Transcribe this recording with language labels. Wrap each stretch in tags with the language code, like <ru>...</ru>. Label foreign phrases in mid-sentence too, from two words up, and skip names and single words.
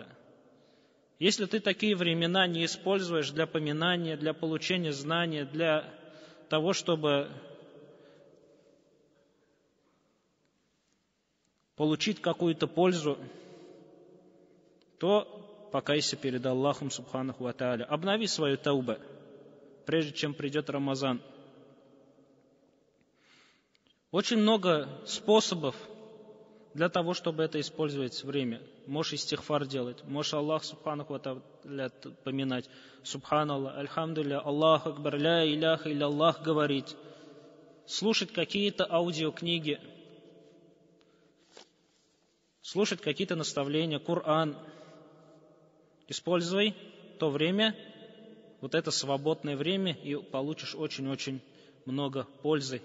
<ru>Если ты такие времена не используешь для поминания, для получения знания, для того, чтобы получить какую-то пользу, то покайся перед Аллахом</ru> <ar>سبحانه وتعالى.</ar> <ru>Обнови свою таубу, прежде чем придет Рамазан. Очень много способов для того, чтобы это использовать время. Можешь истигфар делать, можешь Аллах</ru> <ar>سبحانه وتعالى</ar> <ru>поминать.</ru> <ar>سبحان الله، الحمد لله، الله أكبر، لا إله إلا الله говорить.</ar> <ru>Слушать какие-то аудиокниги, слушать какие-то наставления, Коран. Используй то время, вот это свободное время, и получишь очень-очень много пользы.</ru>